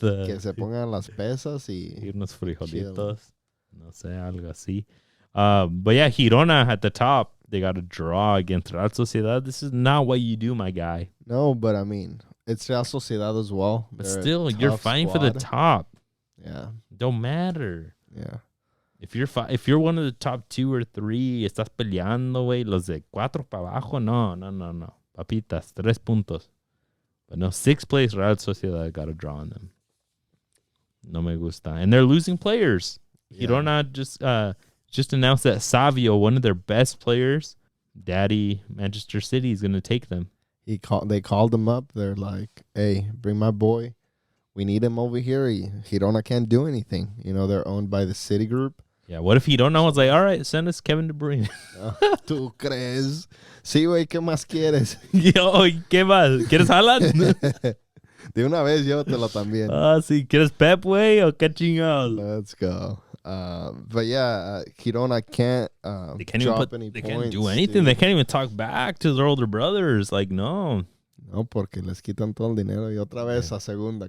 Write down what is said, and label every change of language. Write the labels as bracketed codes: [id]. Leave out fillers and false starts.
[es] que se pongan las pesas y... unos frijolitos. No sé, algo así. [en] But yeah, Girona at the top, they got a draw against Real Sociedad. This is not what you do, my guy. No, but I mean, It's Real Sociedad as well. But still, you're fighting for the top. Yeah. Don't matter. Yeah. If you're one of the top 2 or 3, [es] estás peleando, güey, los de 4 para abajo, no. Papitas, 3 puntos. [en] But no, 6th place Real Sociedad got a draw on them. [es] No me gusta. [en] And they're losing players. Yeah. Girona just announced that Savio, one of their best players, Daddy Manchester City is going to take them. They called him up. They're like, hey, bring my boy. We need him over here. Girona can't do anything. They're owned by the City Group. Yeah, what if Girona was like, all right, send us Kevin De Bruyne? [es] ¿Tú crees? Sí, güey, ¿qué más quieres? Yo, ¿qué más? ¿Quieres Haaland? De una vez, llévatelo también. Sí, ¿quieres Pep, güey, o qué chingados? [en] Let's go. But yeah, Girona can't they can't drop even any they points. Can't do anything. Dude. They can't even talk back to their older brothers. Like, no. [es] No, porque les quitan todo el dinero y otra vez a segunda.